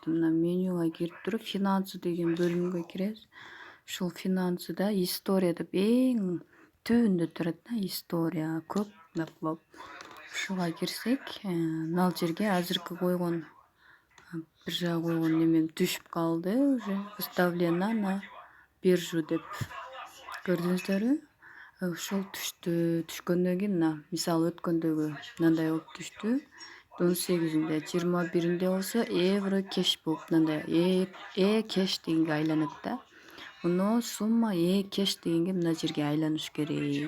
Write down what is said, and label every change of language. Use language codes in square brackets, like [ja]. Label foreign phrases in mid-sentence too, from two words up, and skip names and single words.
[ky] Мына менюга кирип туруп, финансы деген бөлүмгө киребиз. Ушул финансыда история деп эң түбүндө турат да, история көп наплап. Ушуга кирсек, мына жерге азыркы койгон, бир жага койгон немем түшүп калды уже. [ru] Выставлено на биржу [ky] деп. Көрдүңүздөрбү? Ошол түшкөндөн кийин мына мисалы өткөндөгү мындай болуп түштү. 18-inde, 21-inde болсо евро кеш болуп мындай кеш дегенге айланат да. Муну сумма кеш дегенге мына жерге айланыш керек.